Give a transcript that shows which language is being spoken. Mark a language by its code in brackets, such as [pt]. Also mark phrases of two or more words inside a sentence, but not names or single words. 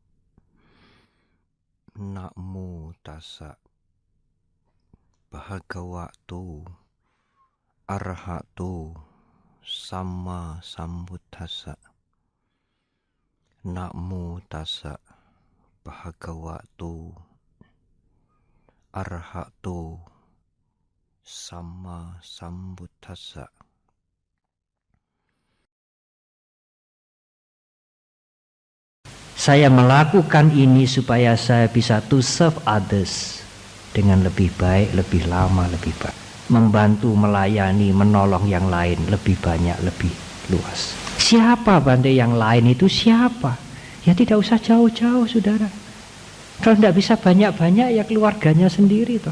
[pi] Namo tassa bhagavato arahato samma sambuddhassa. Namo tassa bhagavato arahato samma sambuddhassa. [id] Saya melakukan ini supaya saya bisa [en] to serve others [id] dengan lebih baik, lebih lama, lebih baik. Membantu, melayani, menolong yang lain lebih banyak, lebih luas. Siapa Bante yang lain itu siapa? Ya tidak usah jauh-jauh saudara. Kalau tidak bisa banyak-banyak ya keluarganya sendiri toh.